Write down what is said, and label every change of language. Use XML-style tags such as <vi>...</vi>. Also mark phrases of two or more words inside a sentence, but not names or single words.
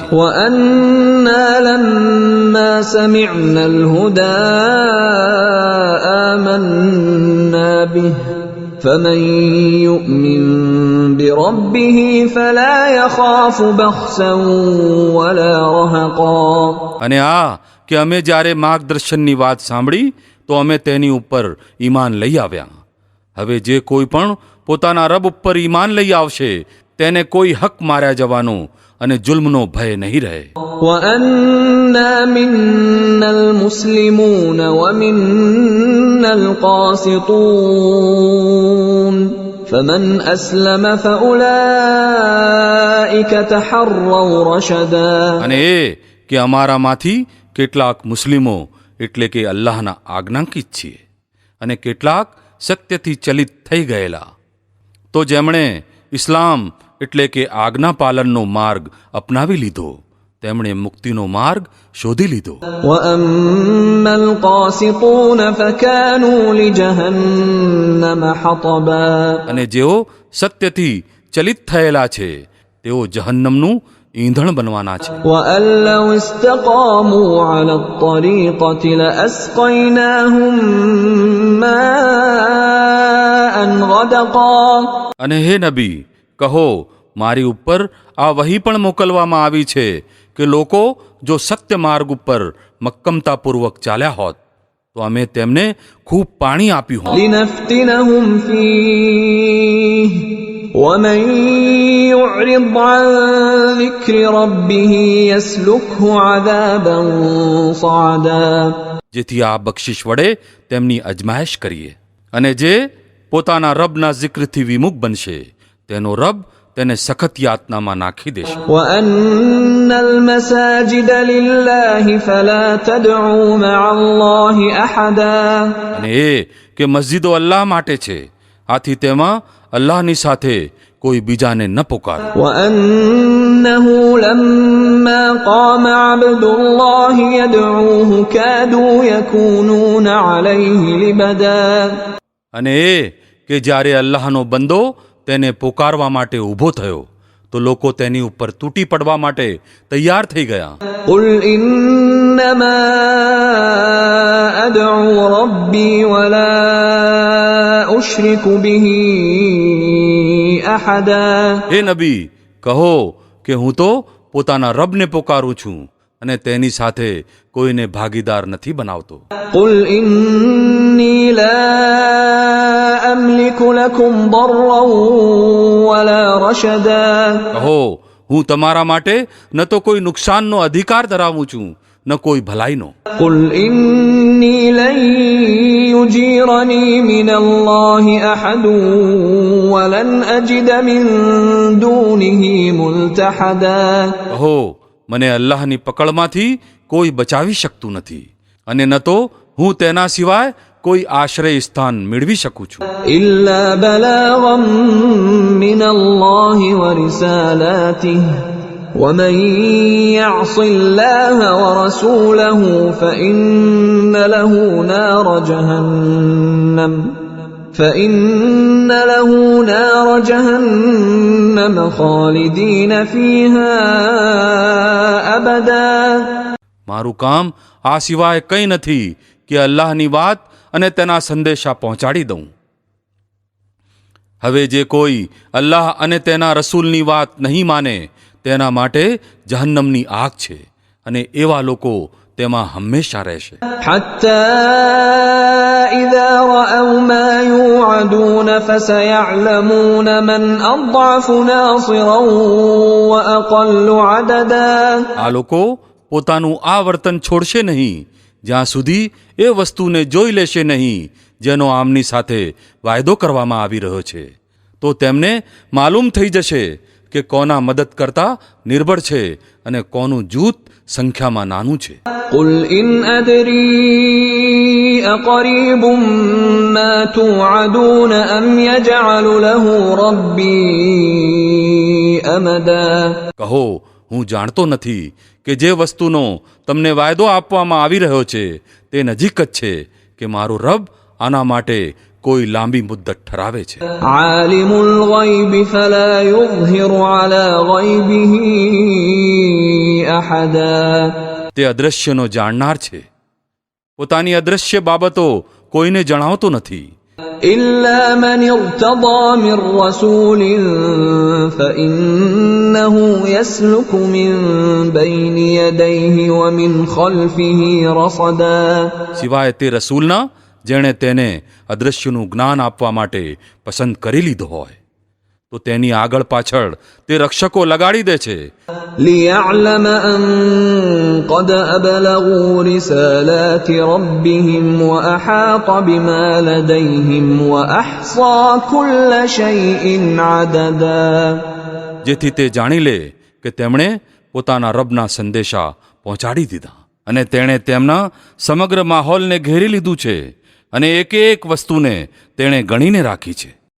<ar>وأنا لما سمعنا الهدى آمنا به فمن يؤمن بربه فلا يخاف بخسا ولا رهقا.</ar> <gu>અને આ કે અમે જ્યારે માર્ગદર્શનની વાત સાંભળી તો અમે તેની ઉપર ઈમાન લઈ આવ્યા. હવે જે કોઈ પણ પોતાના રબ ઉપર ઈમાન લઈ આવશે તેને કોઈ હક માર્યા જવાનો અને જુલ્મનો ભય નહીં રહે.</gu> <ar>وَأَنَّا مِنَّا الْمُسْلِمُونَ وَمِنَّا الْقَاسِطُونَ فَمَنْ أَسْلَمَ فَأُولَئِكَ تَحَرَّوْا رَشَدًا.</ar> <gu>અને એ કે અમારામાંથી કેટલાક મુસ્લિમો એટલે કે અલ્લાહના આજ્ઞાંકિત છીએ અને કેટલાક સત્યથી ચલિત થઈ ગયેલા. તો જેમણે ઇસ્લામ એટલે કે આજ્ઞા પાલનનો માર્ગ અપનાવી લીધો તેમણે મુક્તિનો માર્ગ શોધી લીધો.</gu> <ar>وَأَمَّا الْقَاسِطُونَ فَكَانُوا لِجَهَنَّمَ حَطَبًا.</ar> <gu>અને જેઓ સત્યથી ચલિત થયેલા છે તેઓ જહન્નમનું ઈંધણ બનવાના છે.</gu> <ar>وَأَن لَّوْ اسْتَقَامُوا عَلَى الطَّرِيقَةِ لَأَسْقَيْنَاهُم مَّاءً غَدَقًا.</ar> <gu>અને હે નબી કહો મારી ઉપર આ વહી પણ મોકલવામાં આવી છે કે લોકો જો સત્ય માર્ગ ઉપર મક્કમતાપૂર્વક ચાલ્યા હોત તો અમે તેમને ખૂબ પાણી આપ્યું હોત.</gu> <ar>لِنَفْتِنَهُمْ فِيهِ وَمَن يُعْرِضْ عَن ذِكْرِ رَبِّهِ يَسْلُكْهُ عَذَابًا صَعَدًا.</ar> <gu>જેથી આ બક્ષિશ વડે તેમની અજમાયશ કરીએ. અને જે પોતાના રબના જિક્રથી વિમુખ બનશે તેનો રબ તેને સખત યાતનામાં નાખી દેશે.</gu> <ar>وَأَنَّ الْمَسَاجِدَ لِلَّهِ فَلَا تَدْعُوا مَعَ اللَّهِ أَحَدًا.</ar> <gu>અને એ કે મસ્જિદો અલ્લાહ માટે છે આથી તેમાં અલ્લાહની સાથે કોઈ બીજાને ન પુકારો.</gu> <ar>وَأَنَّهُ لَمَّا قَامَ عَبْدُ اللَّهِ يَدْعُوهُ كَادُوا يَكُونُونَ عَلَيْهِ لِبَدًا.</ar> <gu>અને એ કે જ્યારે અલ્લાહનો બંદો તેને પુકારવા માટે ઊભો થયો તો લોકો તેની ઉપર તૂટી પડવા માટે તૈયાર થઈ ગયા.</gu> <ar>قُلْ إِنَّمَا أَدْعُو رَبِّي وَلَا أُشْرِكُ بِهِ أَحَدًا.</ar> <gu>હે નબી કહો કે હું તો પોતાના રબને પુકારું છું અને તેની સાથે કોઈને ભાગીદાર નથી બનાવતો.</gu> <ar>قُلْ إِنِّي لَا أَمْلِكُ لَكُمْ ضَرًّا وَلَا رَشَدًا.</ar> <gu>કહો હું તમારા માટે ન તો કોઈ નુકસાનનો અધિકાર ધરાવું છું ન કોઈ ભલાઈનો.</gu> <ar>قُلْ إِنِّي لَن يُجِيرَنِي مِنَ اللَّهِ أَحَدٌ وَلَنْ أَجِدَ مِن دُونِهِ مُلْتَحَدًا.</ar> <gu>કહો મને અલ્લાહની પકડમાંથી કોઈ બચાવી શકતું નથી અને ન તો હું તેના સિવાય કોઈ આશ્રય સ્થાન મેળવી શકું છું.</gu> <ar>إِلَّا بَلَاغًا مِّنَ اللَّهِ وَرِسَالَاتِهِ وَمَن يَعْصِ اللَّهَ وَرَسُولَهُ فَإِنَّ لَهُ نَارَ جَهَنَّمَ خَالِدِينَ فِيهَا أَبَدًا.</ar> <gu>મારું કામ આ સિવાય કંઈ નથી કે અલ્લાહની વાત અને તેના સંદેશા પહોંચાડી દઉં. હવે જે કોઈ અલ્લાહ અને તેના રસૂલની વાત નહીં માને તેના માટે જહન્નમની આગ છે અને એવા લોકો તેમાં હંમેશા રહેશે.</gu> <ar>حتى إذا رأوا ما يوعدون فسيعلمون من أضعف ناصرا وأقل عددا.</ar> <gu>આ લોકો પોતાનું આ વર્તન છોડશે નહીં જ્યાં સુધી એ વસ્તુને જોઈ લેશે નહીં જેનો આમની સાથે વાયદો કરવામાં આવી રહ્યો છે. તો તેમને માલુમ થઈ જશે કે કોના મદદ કરતા નિર્બળ છે અને કોનું જૂથ સંખ્યામાં નાનું છે.</gu> <ar>قل إن أدري أقريب ما توعدون أم يجعل له ربي أمدا.</ar> <gu>કહો હું જાણતો નથી કે જે વસ્તુનો તમને વાયદો આપવામાં આવી રહ્યો છે તે નજીક જ છે કે મારો રબ આના માટે કોઈ લાંબી મુદ્દત ઠરાવે છે.</gu> <ar>عالم الغيب فلا يظهر على غيبه أحدا.</ar> <gu>તે અદ્રશ્યનો જાણનાર છે પોતાની અદ્રશ્ય બાબતો કોઈને જણાવતો નથી.</gu> <ar>إلا من ارتضى من رسول فإنه يسلك من بين يديه ومن خلفه رصدا</ar> <gu>સિવાય તે રસૂલના જેણે તેને અદૃશ્યનું જ્ઞાન આપવા માટે પસંદ કરી લીધો હોય તો તેની આગળ પાછળ તે રક્ષકો લગાડી દે છે</gu> <ar>ليعلم أن قد أبلغوا رسالات ربهم وأحاط بما لديهم وأحصى كل شيء عددا</ar> <gu>જેથી તે જાણી લે કે તેમણે પોતાના રબના સંદેશા પહોંચાડી દીધા અને તેણે તેમના સમગ્ર માહોલને ઘેરી લીધું છે અને એક એક વસ્તુને તેણે ગણીને રાખી છે</gu>